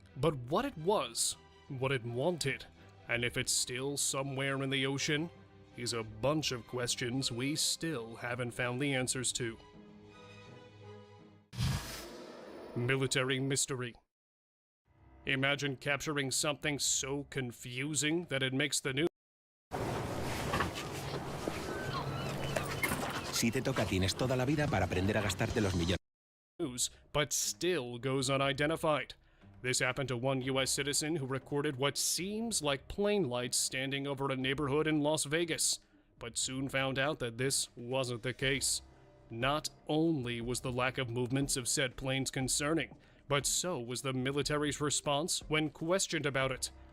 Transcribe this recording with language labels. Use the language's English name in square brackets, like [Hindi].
[English] But what it was, what it wanted, and if it's still somewhere in the ocean, is a bunch of questions we still haven't found the answers to. Military mystery. Imagine capturing something so confusing that it makes the news. [Spanish] Si te toca, tienes toda la vida para aprender a gastarte los millones. [English] But still goes unidentified. This happened to one U.S. citizen who recorded what seems like plane lights standing over a neighborhood in Las Vegas, but soon found out that this wasn't the case. Not only was the lack of movements of said planes concerning, but so was the military's response when questioned about it.